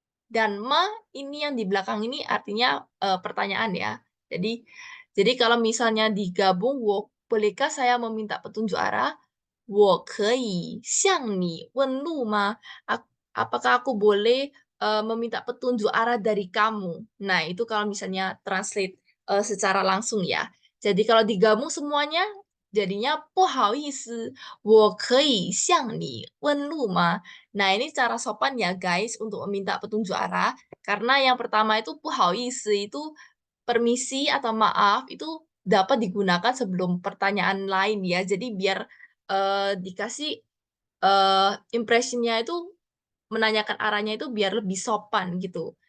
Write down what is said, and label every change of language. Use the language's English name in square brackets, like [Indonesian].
[Indonesian] Dan ini yang di belakang ini artinya pertanyaan ya. Jadi kalau misalnya digabung, bolehkah saya meminta petunjuk arah? [Chinese] 我可以向你问路吗? [Indonesian] Apakah aku boleh meminta petunjuk arah dari kamu? Nah, itu kalau misalnya translate secara langsung ya. Jadi kalau digabung semuanya jadinya [Chinese] 不好意思,我可以向你问路吗? [Indonesian] Nah, ini cara sopan ya guys untuk meminta petunjuk arah. Karena yang pertama itu [Chinese] 不好意思 [Indonesian] itu permisi atau maaf itu dapat digunakan sebelum pertanyaan lain ya. Jadi biar dikasih impressionnya itu menanyakan arahnya itu biar lebih sopan gitu.